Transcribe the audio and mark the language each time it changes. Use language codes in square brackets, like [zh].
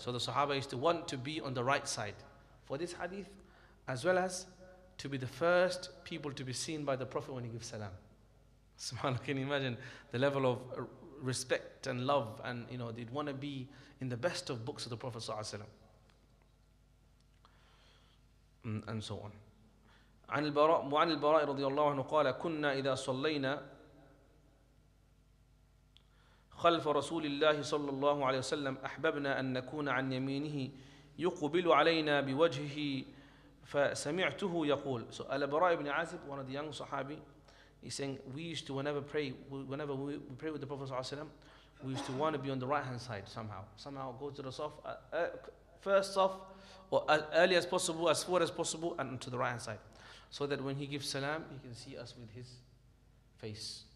[en] So the Sahaba used to want to be on the right side for this hadith, as well as to be the first people to be seen by the Prophet when he gives salam. SubhanAllah, can you imagine the level of respect and love, and they'd want to be in the best of books of the Prophet sallallahu alaihi wasallam, and so on. [ar] وعن البراء رضي الله عنه قال كنا إذا صلينا خلف رسول الله صلى الله عليه وسلم أحببنا أن نكون عن يمينه يقبل علينا بوجهه فسمعته يقول. [en] So Al-Bara ibn Azib, one of the young Sahabi, he's saying we used to whenever we pray with the Prophet ﷺ, we used to want to be on the right hand side somehow go to the saf, first saf, or as early as possible, as forward as possible, and to the right hand side, so that when he gives salam he can see us with his face.